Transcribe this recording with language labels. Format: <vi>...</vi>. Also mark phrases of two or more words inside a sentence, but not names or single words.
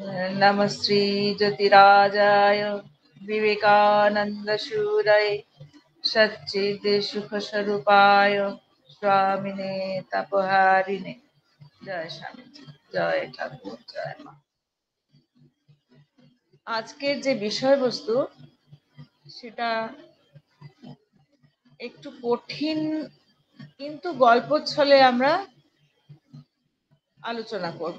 <sa>नमस्ते ज्योतिराजाय विवेकानंदशूरये सच्चिद सुख स्वरूपाय स्वामिने तपोहारिणे।</sa> <bn>জয় স্বামীজি, জয় ঠাকুর, জয় মা। আজকের যে বিষয়বস্তু সেটা একটু কঠিন, কিন্তু গল্প ছলে আমরা আলোচনা করব।</bn>